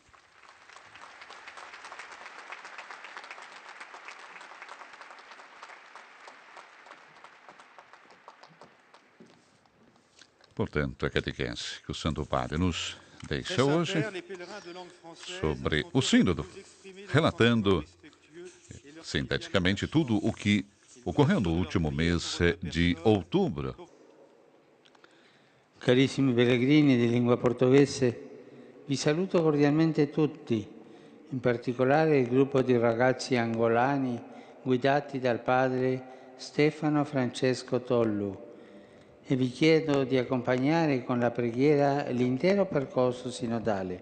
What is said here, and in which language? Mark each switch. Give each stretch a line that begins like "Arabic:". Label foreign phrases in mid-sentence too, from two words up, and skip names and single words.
Portuguese: Portanto, a catequese que o Santo Padre nos deixa hoje sobre o sínodo, relatando sinteticamente tudo o que ocorreu no último mês de outubro.
Italian: Carissimi pellegrini di lingua portoghese, vi saluto cordialmente tutti, in particolare il gruppo di ragazzi angolani guidati dal padre Stefano Francesco Tollu, e vi chiedo di accompagnare con la preghiera l'intero percorso sinodale.